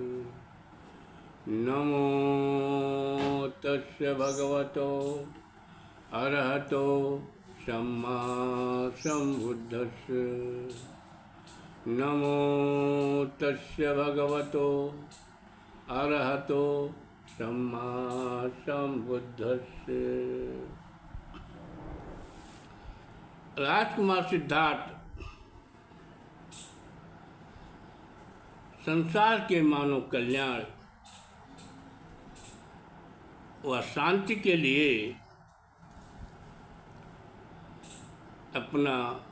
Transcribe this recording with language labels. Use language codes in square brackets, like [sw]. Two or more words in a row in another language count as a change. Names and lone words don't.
[pi] नमो तस्य भगवतो अरहतो सम्मा सम्बुद्धस्स। नमो तस्य भगवतो अरहतो सम्मा सम्बुद्धस्स। [hi] राजकुमार सिद्धार्थ संसार के मानव कल्याण व शांति के लिए अपना